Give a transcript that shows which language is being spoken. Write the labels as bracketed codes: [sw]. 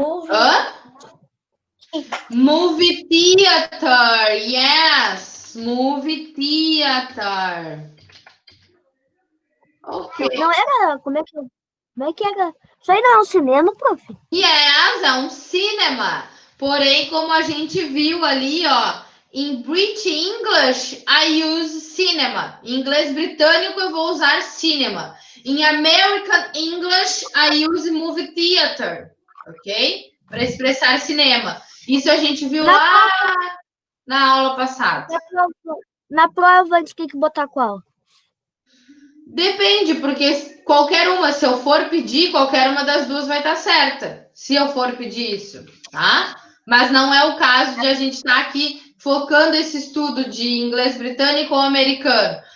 [en] Hã? Movie theater, yes, movie theater. Ok. [pt] Não era. Como é que era? Isso aí não é um cinema, prof? Yes, é um cinema. Porém, como a gente viu ali, ó, em British English, [en] I use cinema. [pt] Em inglês britânico, eu vou usar cinema. [en] Em American English, I use movie theater. [pt] Ok? Para expressar cinema. Isso a gente viu lá na aula passada. Na prova, a gente tem que botar qual? Depende, porque qualquer uma, se eu for pedir, qualquer uma das duas vai estar certa. Se eu for pedir isso, tá? Mas não é o caso de a gente estar aqui focando esse estudo de inglês britânico ou americano.